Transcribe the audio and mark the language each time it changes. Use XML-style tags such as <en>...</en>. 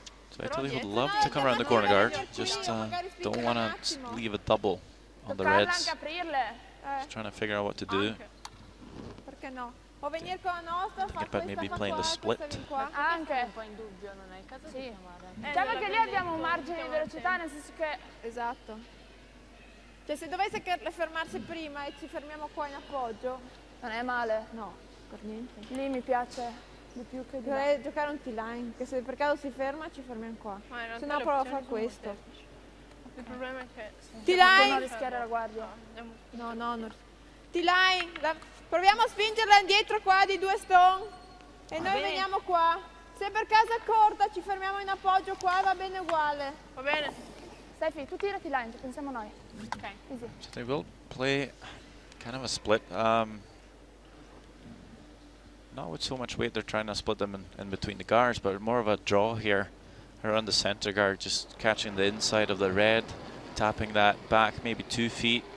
<en>So Italy would love to come around the corner guard, just don't want to leave a double on the Reds. Just trying to figure out what to do. Think about maybe playing the split.</en> <it>Diciamo che lì abbiamo un margine di velocità, nel senso che... Esatto. Cioè se dovesse fermarsi prima e ci fermiamo qua in appoggio, non è male. No, per niente. Lì mi piace di più che di là. Dovrei giocare un T-line, che se per caso si ferma ci fermiamo qua. Se no provo a fare questo. Il problema è che... T-line! Non rischiare la guardia. No, non... T-line! Proviamo a spingerla indietro qua di 2 stone. E noi veniamo qua. Se per caso è corta ci fermiamo in appoggio qua, va bene uguale. Va bene. Stefi, tu tirati line, pensiamo noi.</it> <en>Ok, easy. So they will play kind of a split. Not with so much weight, they're trying to split them in between the guards, but more of a draw here around the center guard, just catching the inside of the red, tapping that back maybe 2 feet.</en>